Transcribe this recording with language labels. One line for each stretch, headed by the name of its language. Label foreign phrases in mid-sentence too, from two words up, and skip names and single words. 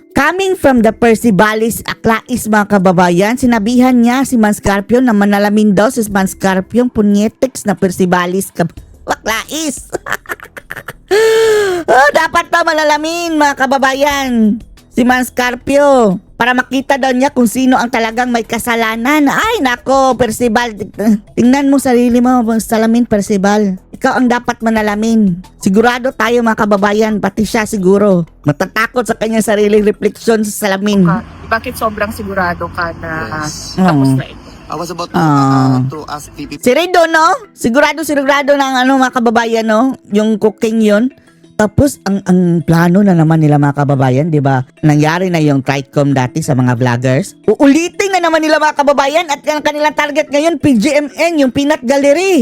Filipino: Coming from the Percivalis Aklais, mga kababayan, sinabihan niya si Manscarpio na manalamin daw si Manscarpio, punyetics na Percivalis Aklais. Dapat daw malalamin, mga kababayan, si Manscarpio, para makita daw niya kung sino ang talagang may kasalanan. Ay nako, Percival, tingnan mo sarili mo, salamin, Percival. Ikaw ang dapat manalamin. Sigurado tayo, mga kababayan, pati siya siguro matatakot sa kanyang sariling refleksyon sa salamin. Bakit sobrang sigurado ka na
English: Yes.
Filipino: tapos na ito?
English: I was about to ask VP.
Filipino: Si Rido, no? Sigurado ng mga kababayan, no? Yung cooking yun. Tapos, ang plano na naman nila, mga kababayan, di ba? Nangyari na yung TRICOM dati sa mga vloggers. Uulitin na naman nila, mga kababayan, at ang kanilang target ngayon, PGMN, yung Peanut Gallery.